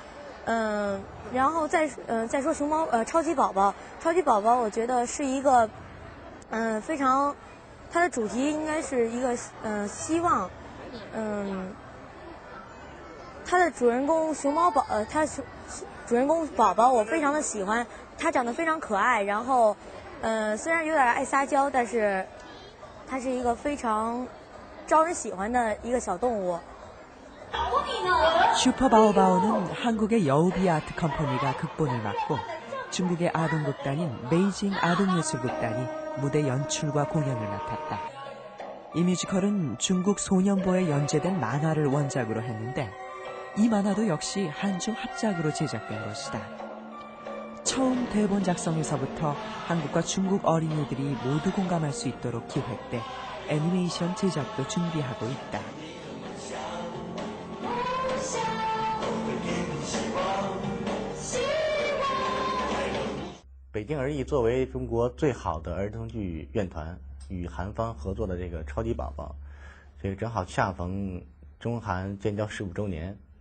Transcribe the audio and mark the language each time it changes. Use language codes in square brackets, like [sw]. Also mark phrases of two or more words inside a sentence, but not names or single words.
[zh] 然后再说超级宝宝，超级宝宝我觉得是一个非常，它的主题应该是一个希望，它的主人公熊猫宝主人公宝宝我非常的喜欢，他长得非常可爱，然后虽然有点爱撒娇，但是它是一个非常招人喜欢的一个小动物。 [ko] 슈퍼바오바오는 한국의 여우비 아트 컴퍼니가 극본을 맡고 중국의 아동극단인 베이징 아동예술극단이 무대 연출과 공연을 맡았다. 이 뮤지컬은 중국 소년보에 연재된 만화를 원작으로 했는데 이 만화도 역시 한중 합작으로 제작된 것이다. 처음 대본 작성에서부터 한국과 중국 어린이들이 모두 공감할 수 있도록 기획돼 애니메이션 제작도 준비하고 있다. [zh] 北京儿艺作为中国最好的儿童剧院团，与韩方合作的这个超级宝宝，这个正好恰逢中韩建交15周年。